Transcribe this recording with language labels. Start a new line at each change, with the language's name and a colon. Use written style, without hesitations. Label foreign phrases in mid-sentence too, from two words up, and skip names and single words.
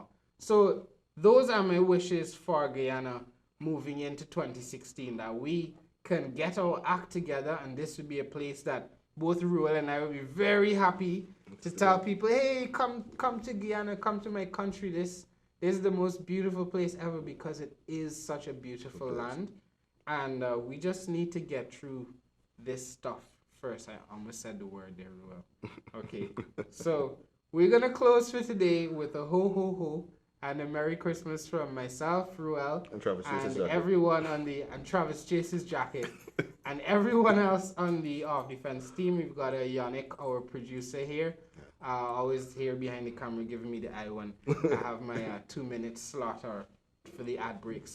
English: So those are my wishes for Guyana moving into 2016, that we can get our act together, and this would be a place that both Ruel and I will be very happy to tell people, hey, come to Guyana, come to my country. This is the most beautiful place ever because it is such a beautiful land. And we just need to get through this stuff first. I almost said the word there, Ruel. Okay, so we're going to close for today with a ho, ho, ho, and a Merry Christmas from myself, Ruel, and Travis Chase's and everyone and Travis Chase's jacket, and everyone else on the Off Defense team. We've got a Yannick, our producer here, always here behind the camera giving me the eye when I have my 2-minute slot for the ad break.